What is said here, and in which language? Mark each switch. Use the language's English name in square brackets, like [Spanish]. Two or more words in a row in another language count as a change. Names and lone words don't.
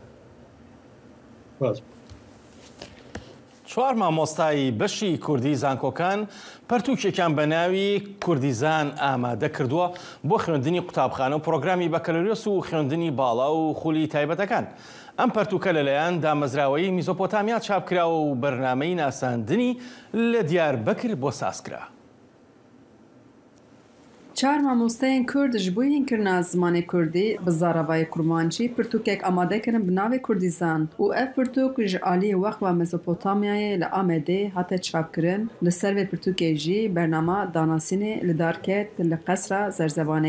[Central Kurdish] چوار مامۆستایی بەشی کوردی زانکۆکان پەرتووکێکیان بە ناوی کوردیزان ئامادە کردووە بۆ خوێندنی قوتابخانە و پرۆگرامی بەکەلۆریۆس و خوێندنی باڵا و خولی تایبەتەکان. ئەم پەرتووکە لەلایەن دامەزراوەی میزۆپۆتامیا چاپکراوە و بەرنامەی ناساندنی لە دیاربەکر بۆ سازکرا. [Kurdish] چار مامۆستایên Kurd ji bo hînkirina zimanê Kurdî bi zaravayê kurmançî pirtûkek amade kirin bi navê Kurdîzan û ev pirtûk ji aliyê Wexxa Mezopotamyayê li Amedê hate çapkirin. Li ser vê pirtûkê jî bernama danasînê li dar ket li Qesra Zerzevanê.